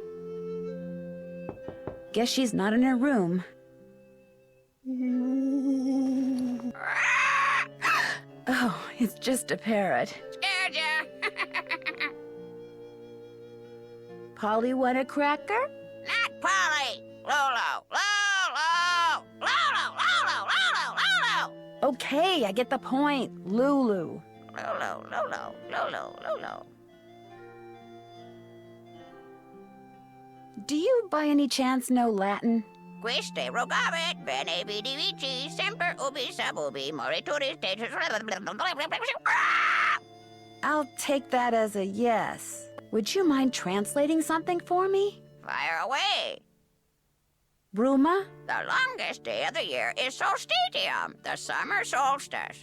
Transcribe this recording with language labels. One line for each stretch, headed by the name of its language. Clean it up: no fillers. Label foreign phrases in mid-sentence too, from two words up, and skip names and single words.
English: Guess she's not in her room. Oh, it's just a parrot. Scared ya? Polly want a cracker? Not Polly. Lolo. Lolo. Lolo. Lolo. Lolo. Lolo. Okay, I get the point. Lulu. Lolo. Lolo. Lolo. Lolo. Do you by any chance know Latin?
Latin: Quiste rogavit, bene vidi vici, semper ubi sub ubi, morituris status.
English: I'll take that as a yes. Would you mind translating something for me? Fire away. Bruma? The longest day of the year is solstitium, the summer solstice.